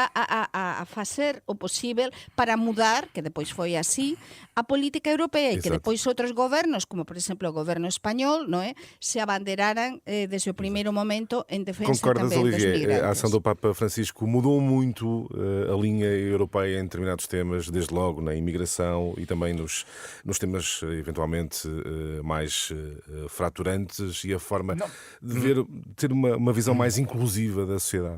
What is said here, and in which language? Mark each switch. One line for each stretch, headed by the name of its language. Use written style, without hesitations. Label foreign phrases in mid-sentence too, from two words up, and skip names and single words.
Galician: a facer o posible para mudar, que depois foi así, a política europea e que depois outros gobernos, como por exemplo o goberno español, non é, se abanderaran desde o primeiro momento en defensa
Portuguese: Concordas,
Galician: tamén dos
Portuguese: Olivier,
Galician: migrantes.
Portuguese: a ação do Papa Francisco mudou muito a linha europeia em determinados temas, desde logo na imigração e também nos temas eventualmente mais fraturantes e a forma de ter uma visão mais inclusiva da sociedade.